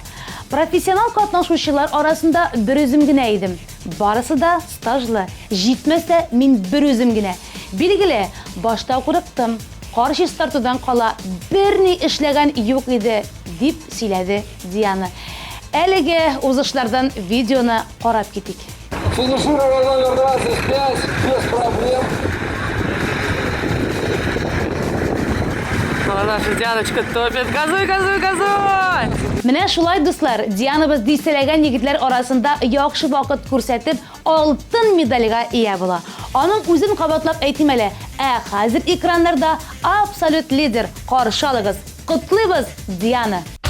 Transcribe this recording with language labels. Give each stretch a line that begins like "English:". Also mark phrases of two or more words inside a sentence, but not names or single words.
Tatar: Профессионал катнашучылар арасында бер үзем генә идем. Барысы да стажлы. Җитмәсә, мин бер үзем генә. Билгеле, башта курыктым. Каршы стартудан кала берни эшләгән юк иде, дип сөйләде Диана. Әлеге узышлардан видеоны карап китик.
Russian: Финишировал номер 25 без проблем. Наша Дианочка топит. Газуй, газуй, газуй!
Tatar: Менә шулай, дуслар, Дианабыз дистәләгән егетләр арасында яхшы вакыт күрсәтеп, алтын медальгә ия була. Аның үзен кабатлап әйтим әле, хәзер экраннарда абсолют лидер. Каршы алыгыз. Котлыйбыз, Диана.